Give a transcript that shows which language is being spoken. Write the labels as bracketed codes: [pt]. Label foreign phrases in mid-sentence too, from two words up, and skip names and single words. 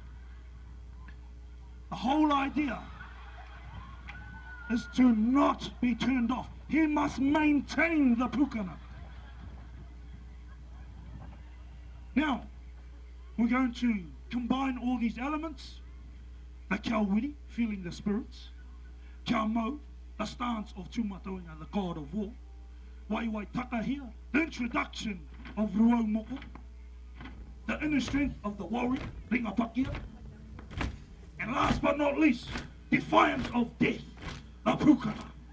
[en] The whole idea is to not be turned off. He must maintain the pukana. Now, we're going to combine all these elements. The [mi] kia wiri, [en] feeling the spirits. [mi] Kia mau, [en] the stance of Tuiātaga, the god of war. Waiwaitaka here, the introduction of Ruau Moko, the inner strength of the warrior, [mi] Ringa Pakia, [en] and last but not least, defiance of death, the Pukana.